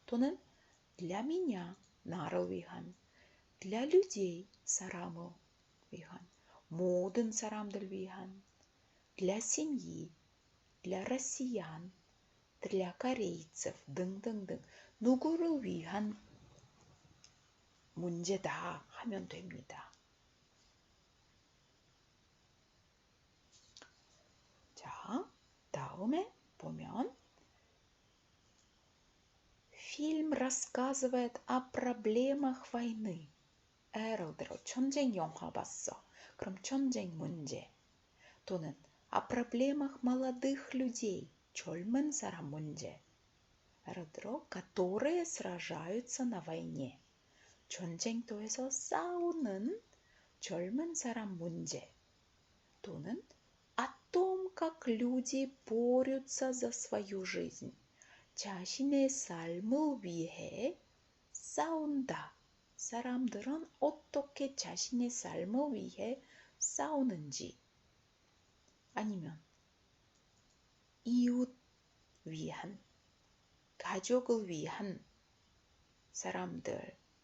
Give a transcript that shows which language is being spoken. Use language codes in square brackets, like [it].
[ko] 또는 [ru] для меня, [ko] 나를 위한, [ru] для людей, [ko] 사람을 위한, 모든 사람들 위한, [ru] для семьи, для россиян, для корейцев [ko] 등등등 누구를 위한 문제다 하면 됩니다. 자, 다음에 보면 [ru] фильм рассказывает о проблемах войны. [ko] 예를 들어 전쟁 영화 봤어. 그럼 전쟁 문제. 또는 [ru] о проблемах молодых людей. [ko] 젊은 사람 문제. 예를 들어 [ru] которые сражаются на войне. [ko] 전쟁터에서 싸우는 젊은 사람 문제. 또는 [ru] о том, как люди борются за свою жизнь. [ko] 자신의 삶을 위해 싸운다. 사람들은 어떻게 자신의 삶을 위해 싸우는지. 아니면 이웃 위한, 가족을 위한 사람들,